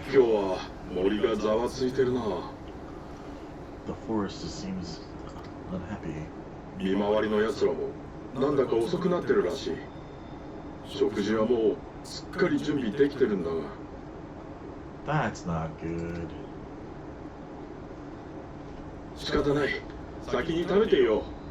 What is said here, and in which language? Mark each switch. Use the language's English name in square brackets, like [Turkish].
[Japanese] 今日は森がざわついてるな。 [English] The forest just seems unhappy. [Japanese] 見回りの奴らもなんだか遅くなってるらしい。食事はもうすっかり準備できてるんだが。 [English] That's not good. [Japanese] 仕方ない。先に食べてよ。